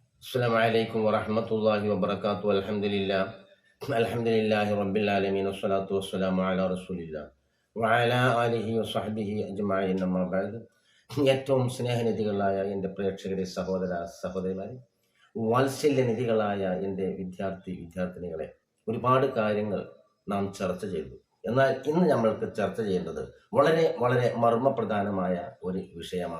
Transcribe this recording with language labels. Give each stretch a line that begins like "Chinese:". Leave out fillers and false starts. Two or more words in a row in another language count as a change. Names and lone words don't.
Arabic: السلام عليكم ورحمة الله وبركاته. الحمد لله رب العالمين والصلاة والسلام على رسول الله وعلى آله وصحبه أجمعين. أما بعد.
Malayalam: ഏറ്റവും സ്നേഹനിധികളായ എൻ്റെ പ്രേക്ഷകരെ, സഹോദര സഹോദരിമാരെ, വാത്സല്യനിധികളായ എൻ്റെ വിദ്യാർത്ഥിനികളെ, ഒരുപാട് കാര്യങ്ങൾ നാം ചർച്ച ചെയ്തു. എന്നാൽ ഇന്ന് നമ്മൾക്ക് ചർച്ച ചെയ്യേണ്ടത് വളരെ വളരെ മർമ്മപ്രധാനമായ ഒരു വിഷയമാണ്.